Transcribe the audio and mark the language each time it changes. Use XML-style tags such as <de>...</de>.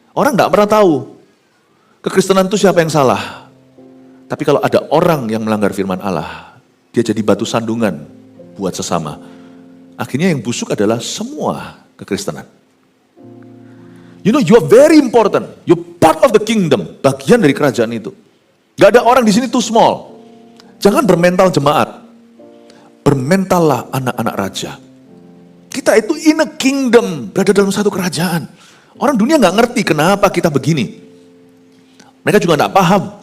<id>Orang tidak pernah tahu kekristenan itu siapa yang salah. Tapi kalau ada orang yang melanggar firman Allah, dia jadi batu sandungan buat sesama. Akhirnya yang busuk adalah semua kekristenan.</id> <en>You know, you are very important. You're part of the kingdom.</en> <id>Bagian dari kerajaan itu. Gak ada orang di sini</id> <en>too small.</en> <id>Jangan bermental jemaat. Bermentallah anak-anak raja. Kita itu</id> <en>in a kingdom.</en> <id>Berada dalam satu kerajaan. Orang dunia gak ngerti kenapa kita begini. Mereka juga gak paham.</id>